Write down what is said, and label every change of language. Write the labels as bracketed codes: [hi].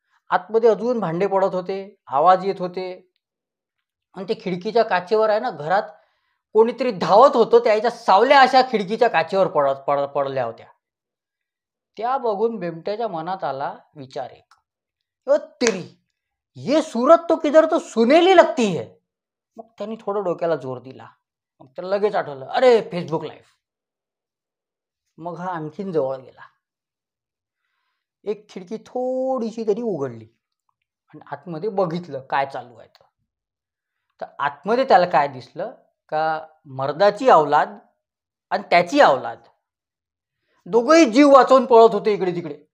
[mr] आतमध्ये अजून भांडे पडत होते, आवाज येत होते. आणि ते खिडकीच्या काचेवर आहे ना, घरात कोणीतरी धावत होतं, त्याच्या सावल्या अशा खिडकीच्या काचेवर पडल्या होत्या. त्या बघून बेमट्याच्या मनात आला विचार एक, [hi] तेरी ये सूरत तो किधर तो सुनेली लगती है. [mr] मग त्यांनी थोडं डोक्याला जोर दिला. मग त्याला लगेच आठवलं, अरे फेसबुक लाईव्ह. मग हा आणखीन जवळ गेला. एक खिडकी थोडीशी तरी उघडली आणि आतमध्ये बघितलं काय चालू आहे. तर आतमध्ये त्याला काय दिसलं का मर्दाची अवलाद आणि त्याची अवलाद दोघंही जीव वाचवून पळत होते इकडे तिकडे.